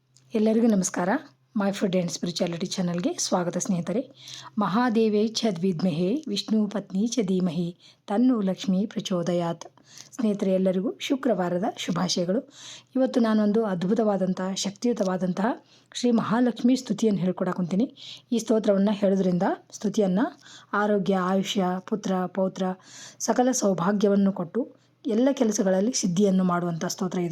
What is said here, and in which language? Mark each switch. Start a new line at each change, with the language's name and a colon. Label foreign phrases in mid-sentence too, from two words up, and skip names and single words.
Kannada: ಎಲ್ಲರಿಗೂ ನಮಸ್ಕಾರ. ಮೈ ಫುಡ್ ಆ್ಯಂಡ್ ಸ್ಪಿರಿಚುಯಾಲಿಟಿ ಚಾನಲ್ಗೆ ಸ್ವಾಗತ ಸ್ನೇಹಿತರೆ.
Sanskrit: ಮಹಾದೇವೇ ಚ ದ್ವಿದ್ಮಹೇ ವಿಷ್ಣು ಪತ್ನಿ ಚ ಧೀಮಹಿ ತನ್ನು ಲಕ್ಷ್ಮೀ ಪ್ರಚೋದಯಾತ್.
Kannada: ಸ್ನೇಹಿತರೆ, ಎಲ್ಲರಿಗೂ ಶುಕ್ರವಾರದ ಶುಭಾಶಯಗಳು. ಇವತ್ತು ನಾನೊಂದು ಅದ್ಭುತವಾದಂತಹ ಶಕ್ತಿಯುತವಾದಂತಹ ಶ್ರೀ ಮಹಾಲಕ್ಷ್ಮಿ ಸ್ತುತಿಯನ್ನು ಹೇಳ್ಕೊಡಕೊಂತೀನಿ. ಈ ಸ್ತೋತ್ರವನ್ನು ಹೇಳೋದ್ರಿಂದ ಸ್ತುತಿಯನ್ನು ಆರೋಗ್ಯ, ಆಯುಷ್ಯ, ಪುತ್ರ ಪೌತ್ರ ಸಕಲ ಸೌಭಾಗ್ಯವನ್ನು ಕೊಟ್ಟು ಎಲ್ಲ ಕೆಲಸಗಳಲ್ಲಿ ಸಿದ್ಧಿಯನ್ನು ಮಾಡುವಂಥ ಸ್ತೋತ್ರ ಇದು.